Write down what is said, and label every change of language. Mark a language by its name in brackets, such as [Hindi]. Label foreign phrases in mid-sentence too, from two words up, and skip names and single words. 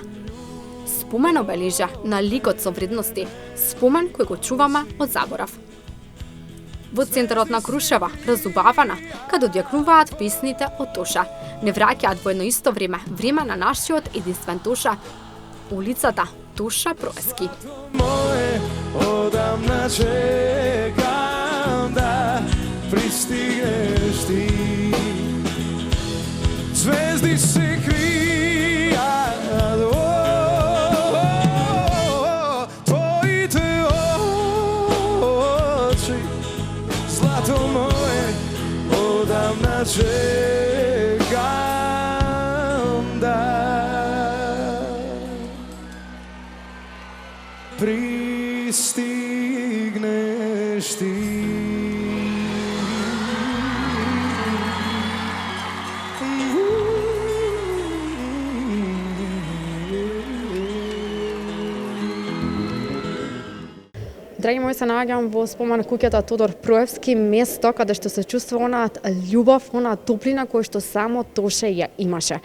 [Macedonian] Спомен обележа на ликот со вредности, спомен кој го чуваме од заборав. Во центарот на Крушева, разубавана, каде одјакнуваат песните од Тоша, не враќаат во едно исто време на нашиот единствен Тоша. улицата Тоша Проевски. Moje odavna čekam da pristigneš ti. Zvezdi se krija, tvoji te oči, zlato moje, odavna čekam da pristigneš ti. Драги мои, се наоѓам во спомен куќата Тодор Проевски, место каде што се чувствува онаат љубов, онаат топлина која што само Тоше ја имаше.